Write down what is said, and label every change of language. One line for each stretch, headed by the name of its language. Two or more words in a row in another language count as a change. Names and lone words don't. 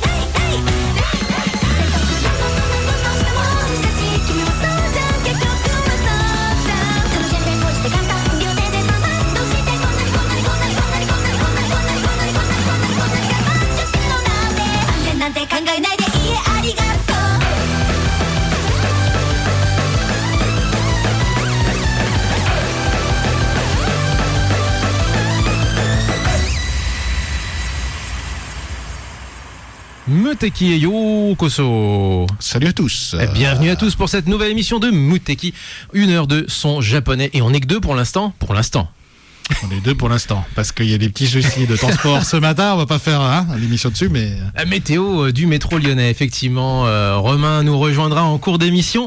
Japanese: 君もそうじゃん結局はそうじゃん楽しんで恋して簡単両手でママどうしてこんなに頑張っちゃってるのなんて安全なんて考えないでいいえありがとう
French: Muteki et Yokoso. Salut à tous. Bienvenue à tous pour cette nouvelle émission de Muteki. 1 heure de son japonais. Et on n'est que deux pour l'instant. On est deux pour l'instant, parce qu'il y a des petits soucis de transport ce matin. On va pas faire l'émission dessus, mais... La météo du métro lyonnais, effectivement. Romain nous rejoindra en cours d'émission.